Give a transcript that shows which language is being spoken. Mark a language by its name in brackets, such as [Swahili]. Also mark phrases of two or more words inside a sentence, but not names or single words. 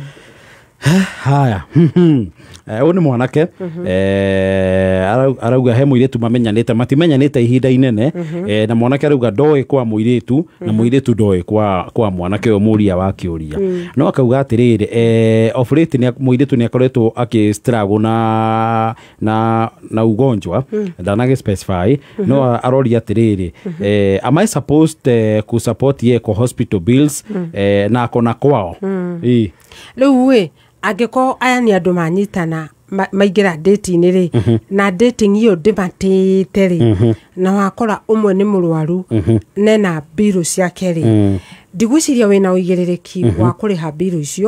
[Kikuyu] haya uyu ni mwanake arauga he muiritu mamenyanite matimenyanite ihinda inene na mwanake arauga ndoe kwa muiritu na muiritu ndoe kwa mwanake uyu muria wa kiuria no akauga atiriri [English] of late [Kikuyu] ni muiritu ni akoretwo akistruggle na ugonjwa ndanage specify no aroria atiriri [English] am I supposed [Kikuyu] ku support ye ko [English] hospital bills [Kikuyu] na akona kwao riu we angiko aya ni andu manyitana maingira date-ini ri na dating iyo ndimatite ri na wakora umwe ni murwaru nena biru ciake ri ndigwiciria wina uigiririki wa kuriha biru icio